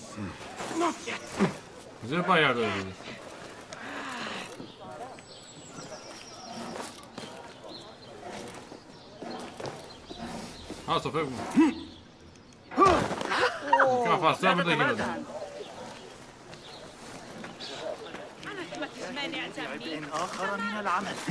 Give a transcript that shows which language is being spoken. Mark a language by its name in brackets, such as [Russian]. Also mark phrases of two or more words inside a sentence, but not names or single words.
[English] Not yet. [Greek] Δεν πάει άλλο εδώ. Άστο, φεύγουμε. Κάνα [English] fast travel [Greek] δεν γίνονται. [Arabic] بعبء آخر من العمل.